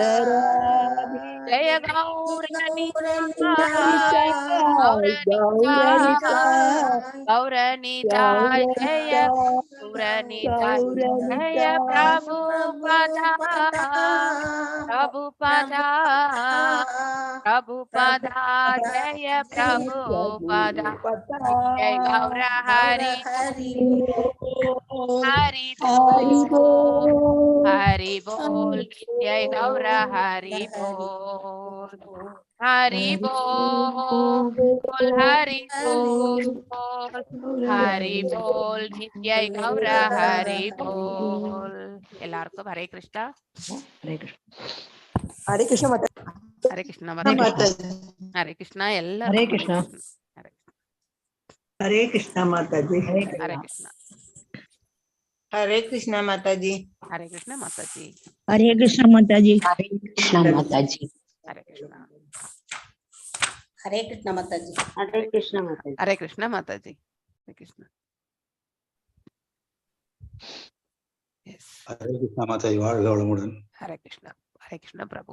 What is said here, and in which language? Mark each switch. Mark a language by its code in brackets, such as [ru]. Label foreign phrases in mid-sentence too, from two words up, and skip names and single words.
[hi] जय गौरनिता जय गौरनिता जय प्रभुपदा जय प्रभुपदा जय गौर हरि बोल जय गौर हरि बोल। Hari Bol, Hari Bol, Hari Bol, Nityai Gaura Hari Bol. [ta] எல்லாருக்கும் ஹரே கிருஷ்ணா. ஹரே கிருஷ்ணா. ஹரே கிருஷ்ண மாதா. ஹரே கிருஷ்ணா மாதாஜி. ஹரே கிருஷ்ணா எல்லாரும். ஹரே கிருஷ்ணா. ஹரே கிருஷ்ண மாதாஜி. ஹரே கிருஷ்ணா. [hi] हरे कृष्णा माता जी। [ta] ஹரே கிருஷ்ணா மாதாஜி. [hi] हरे कृष्ण माता जी। [ta] கிருஷ்ணா மாதாஜி. ஹரே கிருஷ்ணா. ஹரே கிருஷ்ண மாதாஜி. ஹரே கிருஷ்ணா மாதாஜி. ஹரே கிருஷ்ணா மாதாஜி. ஹரே கிருஷ்ணா. எஸ். ஹரே கிருஷ்ணா மாதாஜி, வாழ்க வளமுடன். ஹரே கிருஷ்ணா. ஹரே கிருஷ்ணா பிரபு.